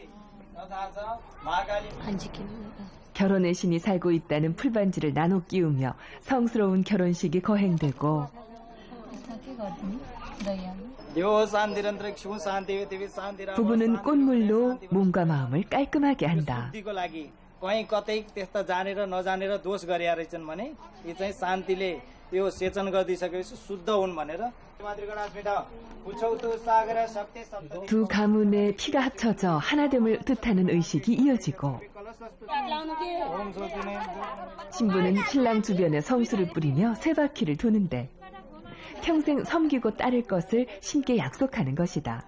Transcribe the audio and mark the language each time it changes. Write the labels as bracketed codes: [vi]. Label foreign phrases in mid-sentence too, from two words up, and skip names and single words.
[ko] 안 지키는 거야. 결혼의 신이 살고 있다는 풀반지를 나눠 끼우며 성스러운 결혼식이 거행되고 부부는 꽃물로 몸과 마음을 깔끔하게 한다. [ne] कहीँ कतै त्यस्ता जानेर नजानेर दोष गरेका रहेछन् भने यी चाहिँ शान्तिले यो सेचन गरिदिइसकेपछि शुद्ध हुन् भनेर [ko] 두 가문의 피가 합쳐져 하나됨을 뜻하는 의식이 이어지고 신부는 신랑 주변에 성수를 뿌리며 세 바퀴를 도는데 평생 섬기고 따를 것을 신께 약속하는 것이다.